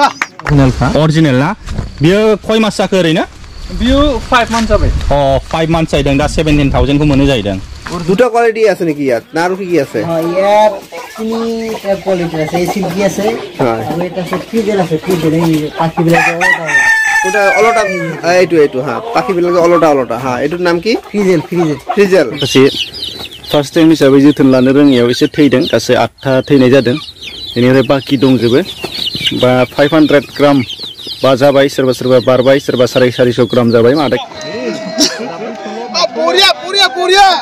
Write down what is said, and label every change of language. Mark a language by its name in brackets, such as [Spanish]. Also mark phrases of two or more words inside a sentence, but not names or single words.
[Bodo] ओरिजिनल ना बियो खय मास जाखो ओरैनो बियो 5 मान्थ जाबाय 5 मान्थ जायदों दा 17000 को मोनो जायदों [Assamese] দুটা কোয়ালিটি আছে নাকি ইয়াত না আর কি আছে ইয়াত তিনি [English] type quality [Assamese] আছে সিল্কি আছে আৰু এটা আছে ফ্রিজেল আছে ফ্রিজেল এই পাখি বিলাকে ওটা অলটা এইটো হ্যাঁ পাখি বিলাকে অলটা হ্যাঁ এটার নাম কি ফ্রিজেল [English] first time [Bodo] हिसाबै जोथोन लानो रोङियाव एसे थैदों गासै 8था थैनाय जादों बेनिफ्राय बाकी दंजोबो बा 500 ग्राम बा जाबाय सोरबा बारबाय सोरबा 450 ग्राम जाबाय मादै पुरिया